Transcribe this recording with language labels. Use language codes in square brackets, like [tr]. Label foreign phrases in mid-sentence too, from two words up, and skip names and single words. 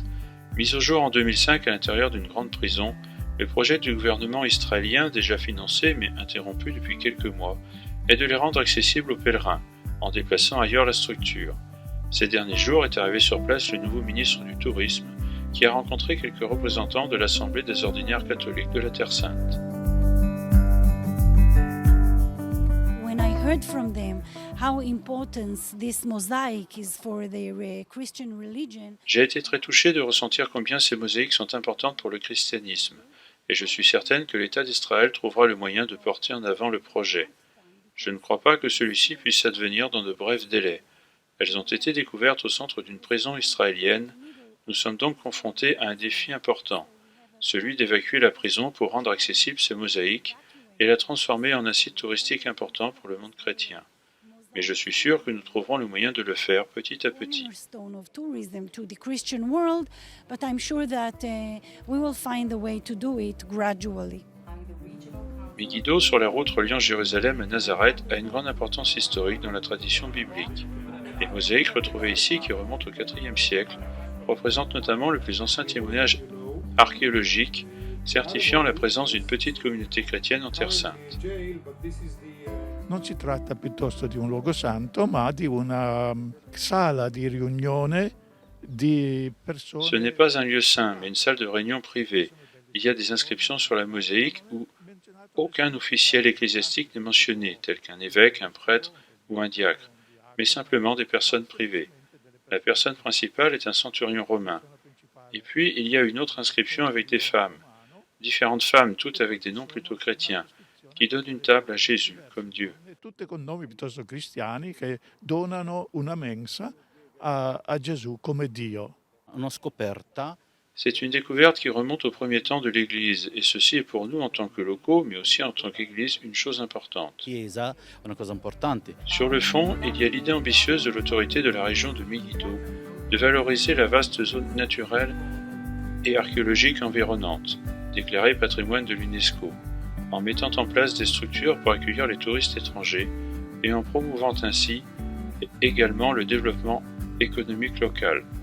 [fr] Mis au jour en 2005 à l'intérieur d'une grande prison, le projet du gouvernement israélien, déjà financé mais interrompu depuis quelques mois, est de les rendre accessibles aux pèlerins, en déplaçant ailleurs la structure. Ces derniers jours est arrivé sur place le nouveau ministre du Tourisme, qui a rencontré quelques représentants de l'Assemblée des ordinaires catholiques de la Terre Sainte. [en] When I heard from them how important this mosaic is for their Christian religion, [fr] J'ai été très touché de ressentir combien ces mosaïques sont importantes pour le christianisme, et je suis certaine que l'État d'Israël trouvera le moyen de porter en avant le projet. Je ne crois pas que celui-ci puisse advenir dans de brefs délais. Elles ont été découvertes au centre d'une prison israélienne. Nous sommes donc confrontés à un défi important, celui d'évacuer la prison pour rendre accessible ces mosaïques et la transformer en un site touristique important pour le monde chrétien. Mais je suis sûr que nous trouverons le moyen de le faire petit à petit. [en] cornerstone of tourism to the Christian world, but I'm sure that we will find a way to do it gradually. [fr] Megiddo, sur la route reliant Jérusalem à Nazareth, a une grande importance historique dans la tradition biblique. Les mosaïques retrouvées ici, qui remontent au IVe siècle, représentent notamment le plus ancien témoignage archéologique certifiant la présence d'une petite communauté chrétienne en Terre Sainte. [it] Non si tratta piuttosto di un luogo santo, ma di una sala di riunione di persone. [fr] Ce n'est pas un lieu saint, mais une salle de réunion privée. Il y a des inscriptions sur la mosaïque où aucun officiel ecclésiastique n'est mentionné, tel qu'un évêque, un prêtre ou un diacre, mais simplement des personnes privées. La personne principale est un centurion romain. Et puis, il y a une autre inscription avec des femmes, différentes femmes, toutes avec des noms plutôt chrétiens, qui donnent une table à Jésus comme Dieu. [it] Tutte con nomi piuttosto cristiani che donano una mensa a Gesù come Dio. Una scoperta. [fr] C'est une découverte qui remonte au premier temps de l'Église, et ceci est pour nous en tant que locaux, mais aussi en tant qu'Église, une chose importante. [it] Chiesa, una cosa importante. [fr] Sur le fond, il y a l'idée ambitieuse de l'autorité de la région de Megiddo de valoriser la vaste zone naturelle et archéologique environnante, déclarée patrimoine de l'UNESCO, en mettant en place des structures pour accueillir les touristes étrangers et en promouvant ainsi également le développement économique local.